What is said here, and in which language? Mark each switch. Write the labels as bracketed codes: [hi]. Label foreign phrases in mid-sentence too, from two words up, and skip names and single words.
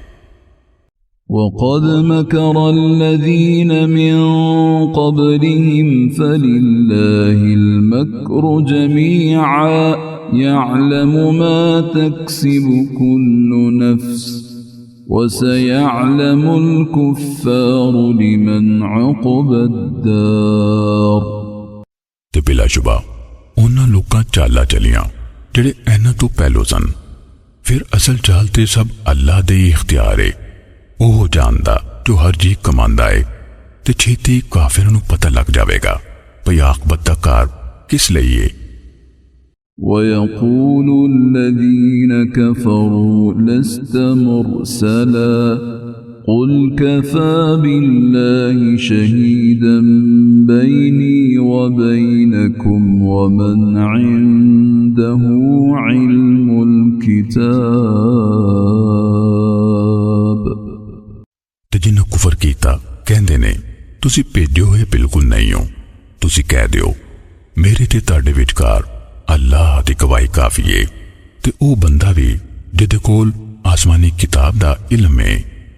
[ar] وَقَدْ مَكَرَ الَّذِينَ مِنْ قَبْلِهِمْ فَلِلَّهِ الْمَكْرُ جَمِيعًا يَعْلَمُ مَا تَكْسِبُ كُلُّ نَفْسٍ وَسَيَعْلَمُ الْكُفَّارُ لِمَنْ عُقْبَى الدَّارِ। [pa] تے بلاشبہ انہاں لوکاں چالاں چلیاں جیہڑے انہاں تو پہلوں سن. فیر اصل چال تے سب اللہ دے اختیار ہے. اوہ جاندا جو ہر جی کماندا ہے تے چھیتی کافراں نوں پتا لگ جاوے گا بھئی آخبت دا کار کس لئی ہے. [ar] وَيَقُولُ الَّذِينَ كَفَرُوا لَسْتَ مُرْسَلًا قُلْ كَفَى بِاللَّهِ شَهِيدًا بَيْنِي وَبَيْنَكُمْ وَمَنْ عِندَهُ عِلْمُ الْكِتَابِ। [pa] تے جنہاں کفر کیتا کہندے نے تسی بھیجے ہوئے بالکل نہیں ہو. تسی کہہ دیو میرے تے تہاڈے وچکار اللہ دی گواہی کافی ہے تے او بندہ بھی جیہدے کول آسمانی کتاب دا علم ہے.